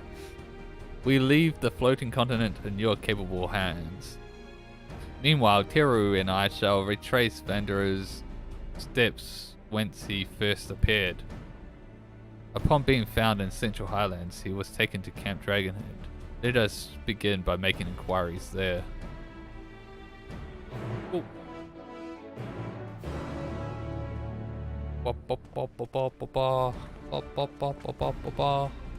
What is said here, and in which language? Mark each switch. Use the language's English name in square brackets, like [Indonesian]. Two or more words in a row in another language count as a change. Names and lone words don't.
[English] We leave the floating continent in your capable hands. Meanwhile, Teru and I shall retrace Vandrea's steps whence he first appeared. Upon being found in Central Highlands, he was taken to Camp Dragonhead. Let us begin by making inquiries there. Ooh. Ba, ba, ba, ba, ba, ba, ba. Ba, ba, ba, ba, ba, ba, ba.